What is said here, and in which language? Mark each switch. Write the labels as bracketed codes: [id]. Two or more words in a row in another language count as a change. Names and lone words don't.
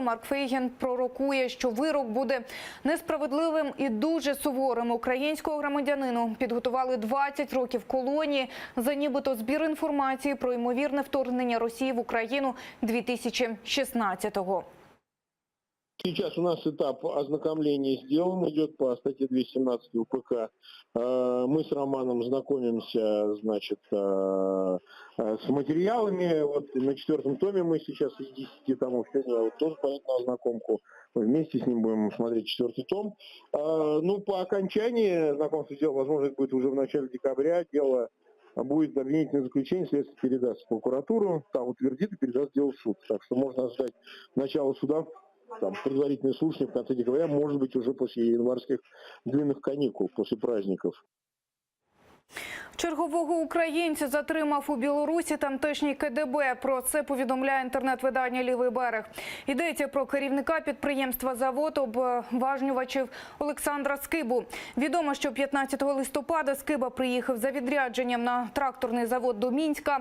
[uk] Марк Фейгін пророкує, що вирок буде несправедливим і дуже суворим. Українського громадянину підготували 20 років колонії за нібито збір інформації про ймовірне вторгнення Росії в Україну 2016-го. [ru] Сейчас у нас этап ознакомления сделан, идет по статье 217 УПК. Мы с Романом знакомимся, значит, с материалами. Вот на 4-м томе мы сейчас из 10 томов сегодня вот тоже пойдет на ознакомку. Мы вместе с ним будем смотреть 4-й том. Ну, по окончании знакомства дела, возможно, это будет уже в начале декабря. Дело будет обвинительное заключение, следствие передаст в прокуратуру, там утвердит и передаст дело в суд. Так что можно ожидать начала суда, там, предварительное слушание в конце декабря, может быть, уже после январских длинных каникул, после праздников. [uk] Чергового українця затримав у Білорусі тамтешній КДБ. Про це повідомляє інтернет-видання «Лівий берег». Йдеться про керівника підприємства «Завод обважнювачів» Олександра Скибу. Відомо, що 15 листопада Скиба приїхав за відрядженням на тракторний завод до Мінська.